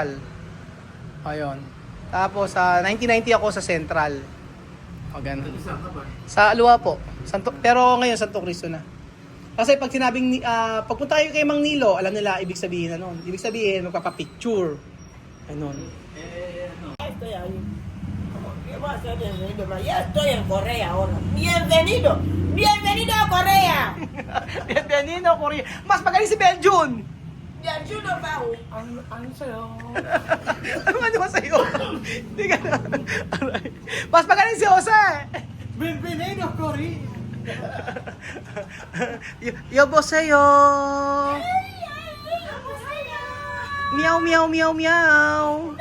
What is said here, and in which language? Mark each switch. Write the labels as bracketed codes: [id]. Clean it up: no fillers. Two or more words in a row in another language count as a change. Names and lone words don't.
[tl] Ayun. Tapos 1990 ako sa Central. O ganun. Saan ka ba? Sa Alua po. Pero ngayon Santo Cristo na. Kasi pag sinabing pagpunta kayo kay Mang Nilo, alam nila ibig sabihin ano. Ibig sabihin magpapa-picture. Ganun. Ano? [es] estoy ahí. ¿Qué va a hacer bienvenido? Ya estoy en Corea ahora. Bienvenido. Bienvenido a Corea. Bienvenido, Korea. [tl] Mas magaling si Belgium. Bienvenido bago. Ano sa'yo? Ano ba sa'yo? Hindi ka na. Alright. Mas magaling si Jose. [es] Bienvenido, Cory! Yoboseyo. Meow, meow, meow, meow.